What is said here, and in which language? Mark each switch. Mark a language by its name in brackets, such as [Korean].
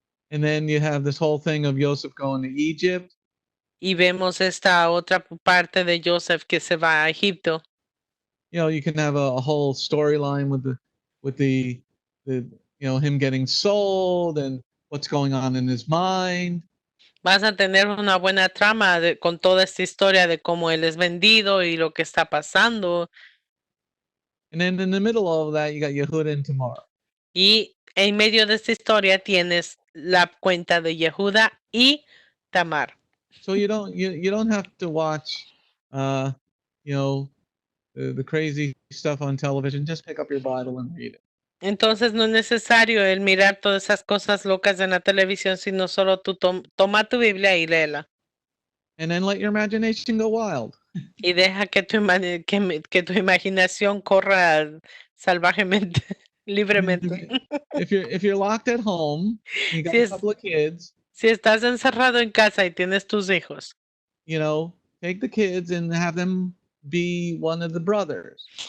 [English] And then you have this whole thing of Yosef going to Egypt. [Spanish] Y vemos esta otra parte de Yosef que se va a Egipto. [English] You can have a whole storyline with the him getting sold and what's going on in his mind. [Spanish] Vas a tener una buena trama con toda esta historia de cómo él es vendido y lo que está pasando. [English] And then in the middle of all that, you got Yehuda and Tamar. [Spanish] Y en medio de esta historia tienes la cuenta de Yehuda y Tamar. [English] So you don't have to watch the crazy stuff on television. Just pick up your Bible and read it. [Spanish] Entonces no es necesario el mirar todas esas cosas locas en la televisión, sino solo tú toma tu Biblia y léela. [English] And then let your imagination go wild. [Spanish] Y deja que tu imaginación corra salvajemente, libremente. [English] If you're locked at home, you got a couple of kids. [Spanish] Si estás encerrado en casa y tienes tus hijos, [English] take the kids and have them be one of the brothers.